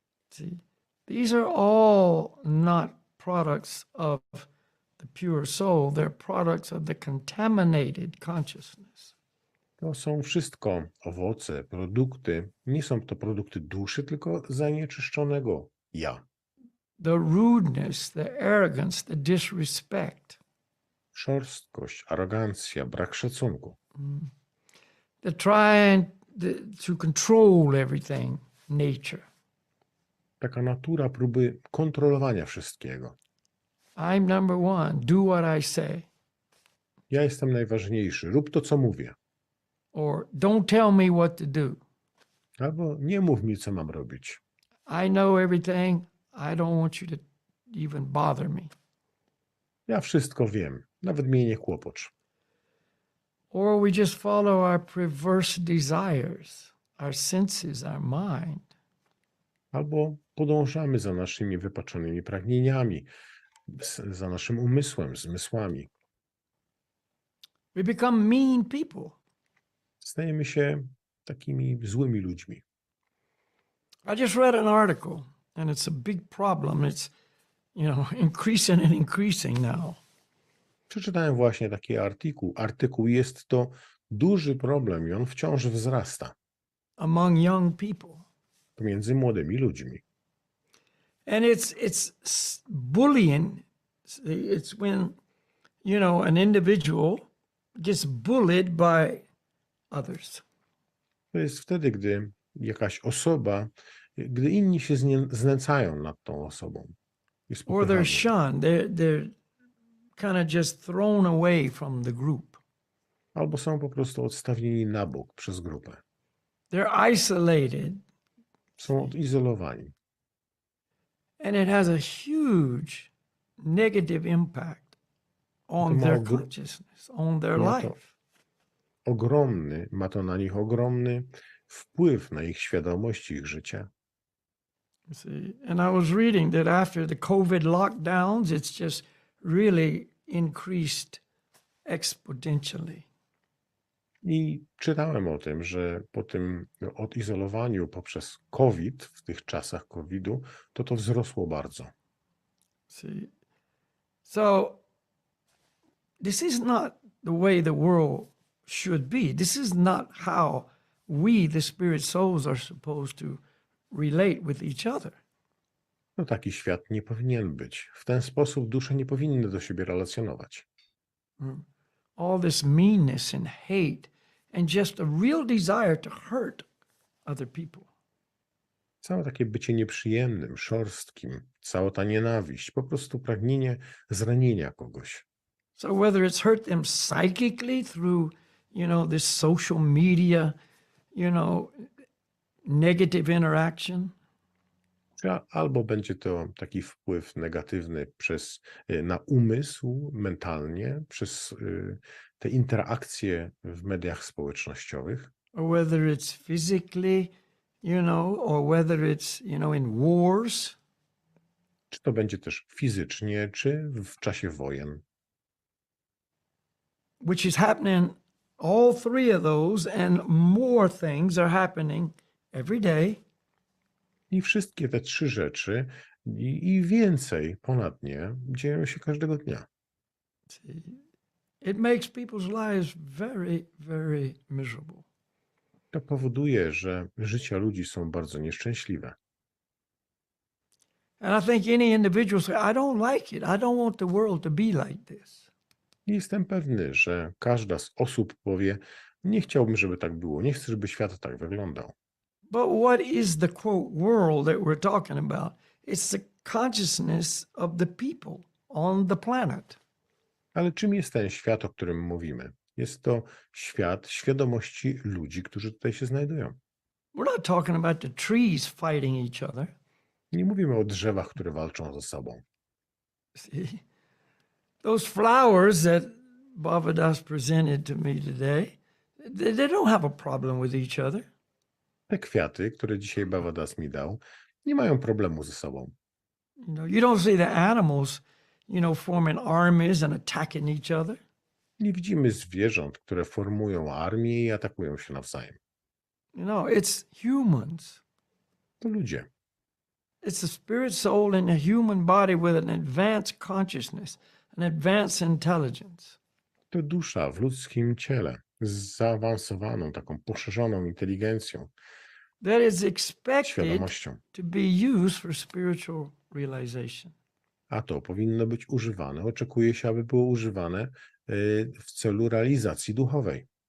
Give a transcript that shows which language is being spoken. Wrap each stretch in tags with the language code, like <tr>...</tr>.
<en>See, these are all not products of the pure soul. They're products of the contaminated consciousness.</en> <pl>To są wszystko owoce, produkty. Nie są to produkty duszy, tylko zanieczyszczonego ja.</pl> <en>The rudeness, the arrogance, the disrespect.</en> <pl>Szorstkość, arogancja, brak szacunku.</pl> <en>The trying to control everything, nature.</en> <pl>Taka natura próby kontrolowania wszystkiego.</pl> <en>I'm number one. Do what I say.</en> <pl>Ja jestem najważniejszy. Rób to, co mówię.</pl> <en>Or don't tell me what to do.</en> <pl>Albo nie mów mi, co mam robić.</pl> <en>I know everything. I don't want you to even bother me.</en> <pl>Ja wszystko wiem. Nawet mnie nie kłopocz.</pl> <en>Or we just follow our perverse desires, our senses, our mind.</en> <pl>Albo podążamy za naszymi wypaczonymi pragnieniami, za naszym umysłem, zmysłami.</pl> <en>We become mean people.</en> <pl>Stajemy się takimi złymi ludźmi.</pl> <en>I just read an article, and it's a big problem. It's, increasing and increasing now.</en> <pl>Przeczytałem właśnie taki artykuł. Jest to duży problem i on wciąż wzrasta</pl> <en>Among young people.</en> <pl>pomiędzy młodymi ludźmi.</pl> <en>And it's bullying. It's when, an individual gets bullied by others.</en> <pl>To jest wtedy, gdy jakaś osoba, gdy inni się znęcają nad tą osobą. i</pl> <en>Or they're shunned. They're kind of just thrown away from the group.</en> <pl>Albo są po prostu odstawieni na bok przez grupę.</pl> <en>They're isolated.</en> <pl>Są odizolowani.</pl> <en>And it has a huge negative impact on</en> <pl>ma</pl> <en>their</en> <pl>ogr-</pl> <en>consciousness, on their</en> <pl>ma to-</pl> <en>life.</en> <pl>Ma to na nich ogromny wpływ na ich świadomość, ich życie.</pl> <en>You see, and I was reading that after the COVID lockdowns, it's just really increased exponentially.</en> <pl>I czytałem o tym, że po tym odizolowaniu poprzez COVID, w tych czasach COVID-u, to wzrosło bardzo.</pl> <en>See, so this is not the way the world should be. This is not how we, the spirit souls, are supposed to relate with each other.</en> <pl>No taki świat nie powinien być. W ten sposób dusze nie powinny do siebie relacjonować.</pl> <en>All this meanness and hate and just a real desire to hurt other people.</en> <pl>Całe takie bycie nieprzyjemnym, szorstkim, cała ta nienawiść, po prostu pragnienie zranienia kogoś.</pl> <en>So whether it's hurt them psychically through, this social media, negative interaction,</en> <pl>Albo będzie to taki wpływ negatywny na umysł mentalnie, przez te interakcje w mediach społecznościowych,</pl> <en>or whether it's physically, or whether it's, in wars,</en> <pl>czy to będzie też fizycznie, czy w czasie wojen.</pl> <en>which is happening, all three of those and more things are happening every day.</en> <pl>I wszystkie te trzy rzeczy i więcej ponad nie dzieją się każdego dnia.</pl> <en>See, it makes people's lives very, very miserable.</en> <pl>To powoduje, że życia ludzi są bardzo nieszczęśliwe.</pl> <en>And I think any individual say, I don't like it. I don't want the world to be like this.</en> <pl>I jestem pewny, że każda z osób powie, nie chciałbym, żeby tak było, nie chcę, żeby świat tak wyglądał.</pl> <en>But what is the quote world that we're talking about? It's the consciousness of the people on the planet.</en> <pl>Ale czym jest ten świat, o którym mówimy? Jest to świat świadomości ludzi, którzy tutaj się znajdują.</pl> <en>We're not talking about the trees fighting each other.</en> <pl>Nie mówimy o drzewach, które walczą ze sobą.</pl> <en>See, those flowers that Bhavadas presented to me today, they don't have a problem with each other.</en> <pl>Te kwiaty, które dzisiaj Bhavadas mi dał, nie mają problemu ze sobą.</pl> <en>You don't see the animals, forming armies and attacking each other.</en> <pl>Nie widzimy zwierząt, które formują armię i atakują się nawzajem.</pl> <en>It's humans.</en> <pl>To ludzie.</pl> <en>It's the spirit soul in a human body with an advanced consciousness, an advanced intelligence.</en> <pl>To dusza w ludzkim ciele z zaawansowaną, taką poszerzoną inteligencją,</pl> <en>That is expected</en> <pl>świadomością.</pl> <en>to be used for spiritual realization.</en> <pl>A to powinno być używane, oczekuje się, aby było używane w celu realizacji duchowej.</pl>